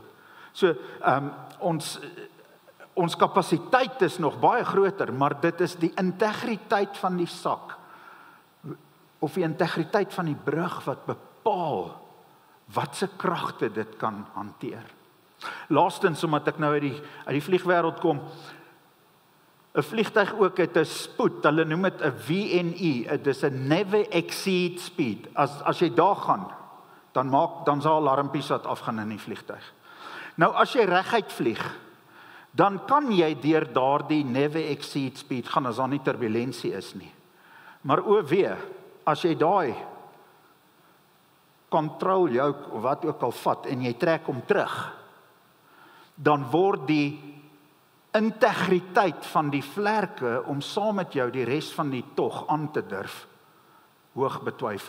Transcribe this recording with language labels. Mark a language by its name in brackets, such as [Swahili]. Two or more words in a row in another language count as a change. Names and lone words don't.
[Afrikaans] So ons kapasiteit is nog baie groter, maar dit is die integriteit van die sak of die integriteit van die brug wat bepaal wat se kragte dit kan hanteer. Laastens, omdat ek nou uit die vliegwêreld kom, 'n vliegtuig ook het 'n spoed, hulle noem dit 'n VNE, dit is 'n [English] never exceed speed. [Afrikaans] As jy daar gaan, dan sal alarmpies wat afgaan in die vliegtuig. Nou as jy reguit vlieg, dan kan jy deur daardie [English] never exceed speed [Afrikaans] gaan as daar nie turbulensie is nie. Maar as jy daai [English] control yoke [Afrikaans] of wat ook al vat en jy trek hom terug, dan word die integriteit van die vlerke om saam met jou die res van die tog aan te durf hoog betwyfel.